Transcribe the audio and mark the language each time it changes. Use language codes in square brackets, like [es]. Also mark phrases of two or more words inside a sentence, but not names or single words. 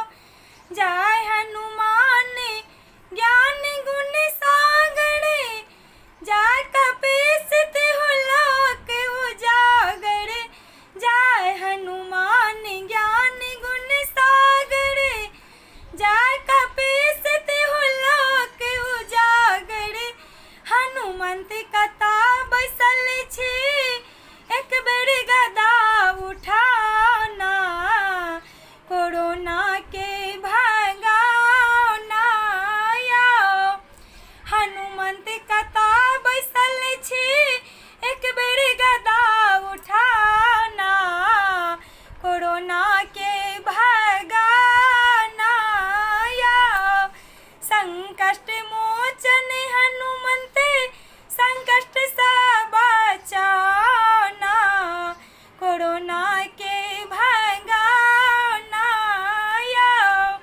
[awa] जय हनुमान ज्ञान गुण सागर, जय कपीस तिहु लोक उजागर। जय हनुमान ज्ञान गुण सागर, जय कपीस तिहु लोक उजागर। [mai] हनुमंत कथा बैसल छी, एक बेर गदा उठाना, कोरोना के भगाना यो। हनुमंत कथा बैसल छी, एक बेर गदा उठाना, कोरोना के भगाना यो। संकट मोचन हनुमंत संकट से बचाना, कोरोना के भगाना यो।